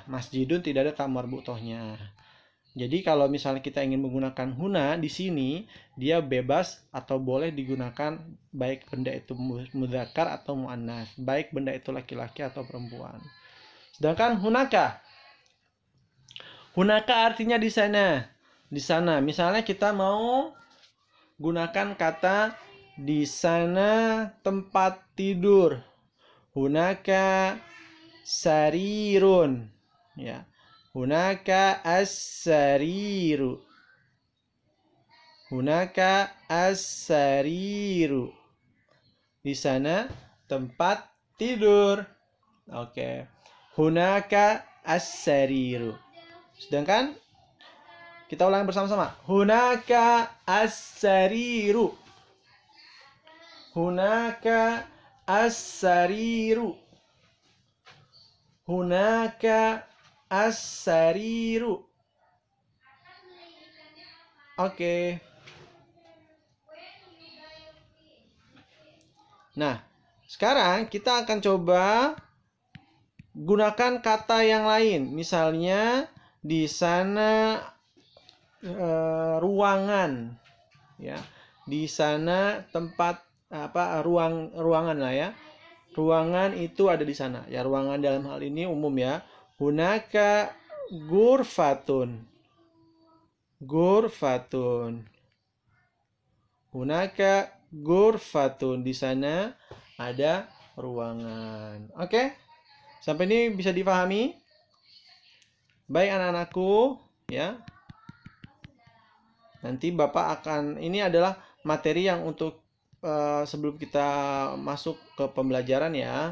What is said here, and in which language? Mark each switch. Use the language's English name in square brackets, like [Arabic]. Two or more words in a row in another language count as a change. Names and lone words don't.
[Indonesian] Masjidun tidak ada ta marbutohnya. Jadi kalau misalnya kita ingin menggunakan huna di sini, dia bebas atau boleh digunakan baik benda itu mudzakkar atau muannats, baik benda itu laki-laki atau perempuan. Sedangkan hunaka artinya di sana. Di sana, misalnya kita mau gunakan kata di sana tempat tidur. [Arabic] هناك سرير. Ya. هناك السرير. هناك السرير. [Indonesian] Di sana tempat tidur. Oke. [Arabic] هناك السرير. [Indonesian] Sedangkan kita ulang bersama-sama. [Arabic] هناك السرير. هناك السرير. هناك السرير. [Indonesian] Oke. Nah, sekarang kita akan coba gunakan kata yang lain. Misalnya di sana ruangan, ya. Di sana tempat ruangan lah ya. Ruangan itu ada di sana. Ya, ruangan dalam hal ini umum ya. [Arabic] هناك غرفة. غرفة. هناك غرفة. [Indonesian] Di sana ada ruangan. Oke? Sampai ini bisa dipahami? Baik anak-anakku, ya. Nanti Bapak akan, ini adalah materi yang untuk sebelum kita masuk ke pembelajaran ya.